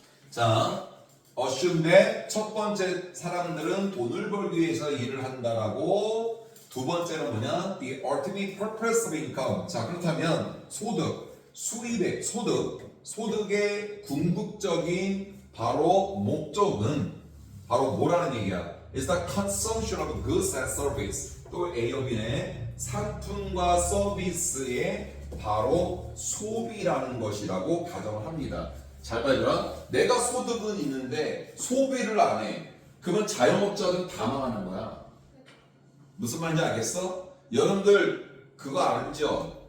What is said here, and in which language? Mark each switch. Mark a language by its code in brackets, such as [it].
[ko] 자, [en] assume that [ko] 첫 번째 사람들은 돈을 벌기 위해서 일을 한다라고. 두 번째는 뭐냐? [en] The ultimate purpose of income. [ko] 자, 그렇다면 소득, 수입의 소득의 궁극적인 바로 목적은 바로 뭐라는 얘기야? [en] It's the consumption of goods and service. [ko] 또 A업이네. 상품과 서비스의 바로 소비라는 것이라고 가정을 합니다. 잘 봐요. 내가 소득은 있는데 소비를 안 해. 그러면 자영업자들은 다 망하는 거야. 무슨 말인지 알겠어? 여러분들 그거 알죠?